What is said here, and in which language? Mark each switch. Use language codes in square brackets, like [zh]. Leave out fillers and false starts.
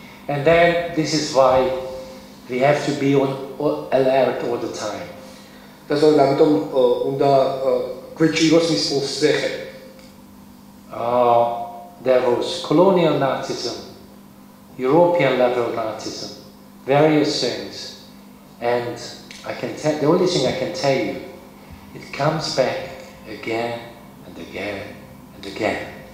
[en] And then this is why we have to be on alert all the time. That's why [ka] ამიტომ უნდა გვეჭიროს მის პულსზე ხელი. [en] There was colonial Nazism, European level Nazism, various things, and the only thing I can tell you, it comes back again and again and again.